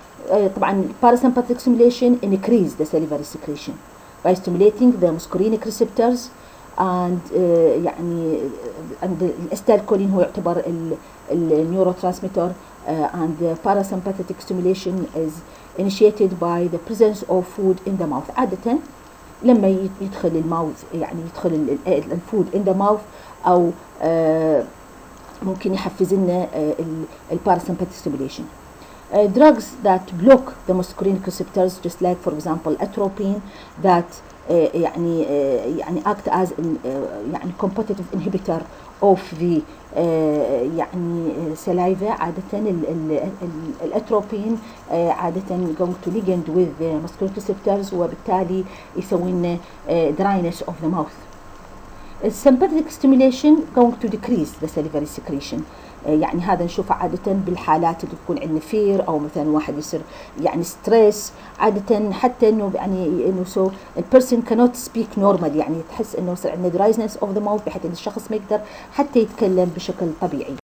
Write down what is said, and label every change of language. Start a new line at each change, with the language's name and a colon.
English: طبعا parasympathetic stimulation increase the salivary secretion by stimulating the muscarinic receptors and
Arabic: يعني الأستالكولين هو يعتبر النيوروترانسميتر
English: and the parasympathetic stimulation is initiated by the presence of food in the mouth.
Arabic: عادة لما يدخل الماوث يعني يدخل الفود
English: in the mouth
Arabic: أو ممكن يحفز لنا parasympathetic stimulation.
English: Drugs that block the muscarinic receptors just like for example atropine that يعني act as يعني competitive inhibitor of the يعني saliva.
Arabic: عادة الاتروبين عادة
English: going to ligand with the muscarinic receptors
Arabic: وبالتالي يسوي لنا
English: dryness of the mouth. Sympathetic stimulation going to decrease the salivary secretion.
Arabic: يعني هذا نشوفه عادة بالحالات اللي تكون عندنا fear أو مثلا واحد يصير يعني stress عادة حتى إنه يعني إنه
English: so a person cannot speak normal
Arabic: يعني تحس إنه يصير عندنا
English: dryness of the mouth
Arabic: بحيث إن الشخص ما يقدر حتى يتكلم بشكل طبيعي.